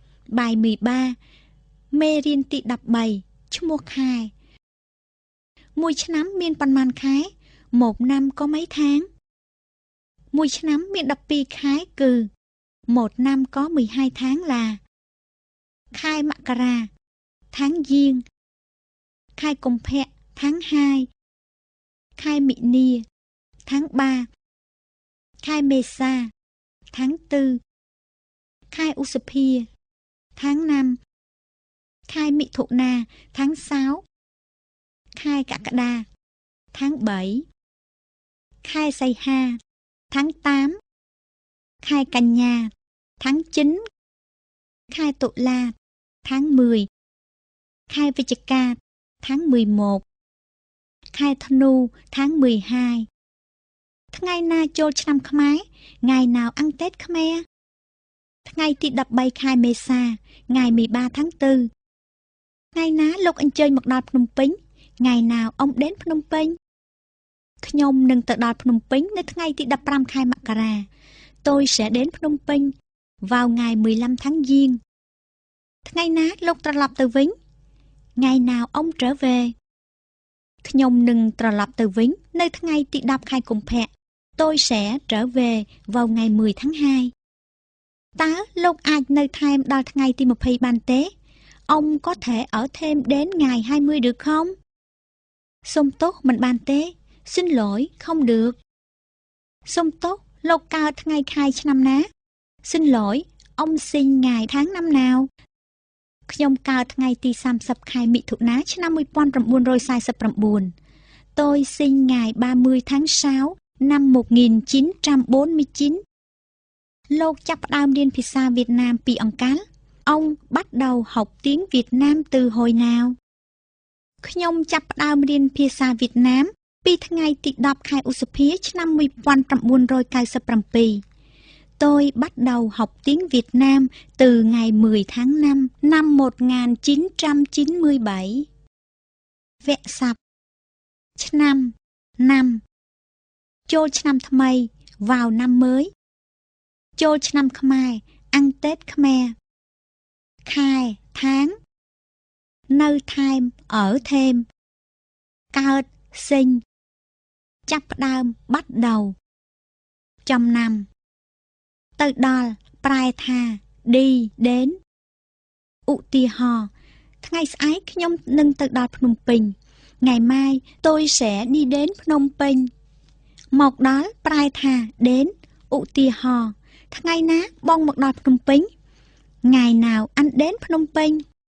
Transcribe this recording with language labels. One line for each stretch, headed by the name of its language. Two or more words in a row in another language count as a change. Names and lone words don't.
Vietnamese: Bài 13 Mê riêng tị đập bầy Chú mua khai Mùi
Khmer: ឆ្នាំ មានប៉ុន្មាន
Vietnamese: ខែ một năm có mấy tháng
Khmer: មួយឆ្នាំ មាន 12 ខែ គឺ
Vietnamese: một năm có 12 tháng là
Khmer: ខែមករា
Vietnamese: tháng giêng
Khmer: ខែកុម្ភៈ
Vietnamese: tháng 2
Khmer: ខែមិនិនា
Vietnamese: tháng 3
Khmer: ខែមេសា
Vietnamese: tháng 4
Khmer: ខែឧសភា
Vietnamese: tháng 5
Khmer: ខែមិថុ នា
Vietnamese: tháng 6
Khmer: ខែកក្កដា
Vietnamese: tháng 3
Khmer: ខែសីហា
Vietnamese: tháng 8
Khmer: ខែកញ្ញា
Vietnamese: tháng 9
Khmer: ខែតុលា
Vietnamese: tháng 10
Khmer: ខែវិច្ឆិកា
Vietnamese: tháng 11
Khmer: ខែធ្នូ
Vietnamese: tháng 12
Khmer: ថ្ងៃណាចូលឆ្នាំខ្មែរ ថ្ងៃ
Vietnamese: nào ăn Tết Khmer
Khmer: ថ្ងៃទី 13 ខែមេសា
Vietnamese: ngày 13 tháng 4
Khmer: ថ្ងៃណាលោកអញ្ជើញមកដល់ភ្នំពេញ
Vietnamese: ngày nào ông đến Phnom Penh
Khmer: ខ្ញុំនឹងទៅដល់ភ្នំពេញ នៅថ្ងៃទី 15 ខែមករា
Vietnamese: tôi sẽ đến Phnom Penh vào ngày 15 tháng giêng
Khmer: ថ្ងៃណាលោកត្រឡប់ទៅវិញ
Vietnamese: ngày nào ông trở về
Khmer: ខ្ញុំនឹង ត្រឡប់ទៅវិញ នៅថ្ងៃទី 10 ខែកុម្ភៈ
Vietnamese: tôi sẽ trở về vào ngày 10 tháng 2
Khmer: តើលោកអាចនៅថែមដល់ថ្ងៃទី 20 បានទេ
Vietnamese: ông có thể ở thêm đến ngày 20 được không
Khmer: សុំទោសមិនបានទេ
Vietnamese: xin lỗi không được
Khmer: សុំទោសលោកកើតថ្ងៃខែឆ្នាំណា
Vietnamese: xin lỗi ông sinh ngày tháng năm nào
Khmer: ខ្ញុំកើតថ្ងៃទី 30 ខែមិថុនា ឆ្នាំ
Vietnamese: 1949 tôi sinh ngày 30 tháng 6 năm 1949
Khmer: លោកចាប់ផ្ដើមរៀនភាសាវៀតណាមពីអង្កល
Vietnamese: ông bắt đầu học tiếng Việt Nam từ hồi nào
Khmer: ខ្ញុំចាប់ផ្ដើមរៀនភាសាវៀតណាម ពីថ្ងៃទី 10 ខែឧសភា ឆ្នាំ
Vietnamese: 1997 tôi bắt đầu học tiếng Việt Nam từ ngày 10 tháng 5 năm 1997
Khmer: វគ្គសព្ទ ឆ្នាំ
Vietnamese: năm ចូល
Khmer: ឆ្នាំថ្មី
Vietnamese: vào năm mới
Khmer: ចូលឆ្នាំខ្មែរ
Vietnamese: ăn Tết Khmer
Khmer: ខែ tháng នៅថែម ở
Vietnamese: thêm កើត sinh
Khmer: ចាប់ផ្ដើម
Vietnamese: bắt đầu
Khmer: ចំណាំ ទៅដល់ ប្រែថា
Vietnamese: đi đến
Khmer: ឧទាហរណ៍ ថ្ងៃស្អែកខ្ញុំនឹងទៅដល់ភ្នំពេញ
Vietnamese: ngày mai tôi sẽ đi đến Phnom Penh
Khmer: មកដល់ ប្រែថា
Vietnamese: đến
Khmer: ឧទាហរណ៍ ថ្ងៃណាបងមកដល់ភ្នំពេញ
Vietnamese: ngày nào anh đến Phnom Penh